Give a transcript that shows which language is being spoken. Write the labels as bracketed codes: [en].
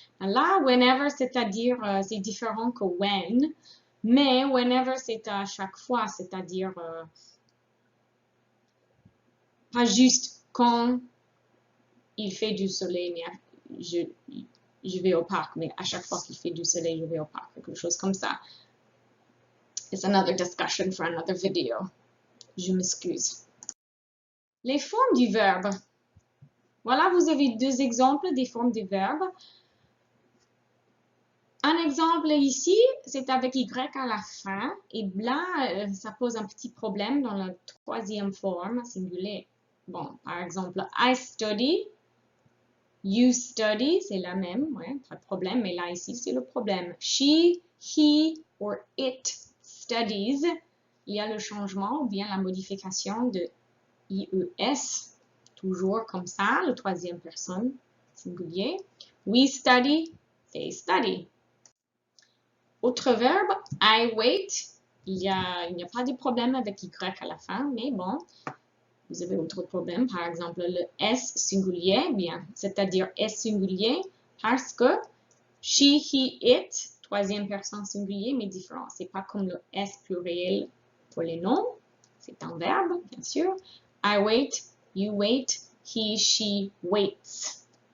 [fr] Là, whenever, c'est-à-dire, c'est différent que when, mais whenever, c'est à chaque fois, c'est-à-dire pas juste quand il fait du soleil, mais je vais au parc, mais à chaque fois qu'il fait du soleil, je vais au parc, quelque chose comme ça. [en] It's another discussion for another video. [fr] Je m'excuse. Les formes du verbe. Voilà, vous avez deux exemples des formes du verbe. Un exemple ici, c'est avec Y à la fin. Et là, ça pose un petit problème dans la troisième forme singulier. Bon, par exemple, [en] I study. You study, [fr] c'est la même, ouais, pas de problème. Mais là, ici, c'est le problème. [en] She, he, or it studies. [fr] Il y a le changement ou bien la modification de IES, toujours comme ça, le troisième personne singulier. [en] We study, they study. [fr] Autre verbe, [en] I wait. [fr] Il n'y a pas de problème avec Y à la fin, mais bon, vous avez autre problème. Par exemple, le S singulier, bien, c'est-à-dire S singulier, parce que she, he, it, troisième personne singulier, mais différent. C'est pas comme le S pluriel pour les noms. C'est un verbe, bien sûr. [en] I wait, you wait, he, she waits.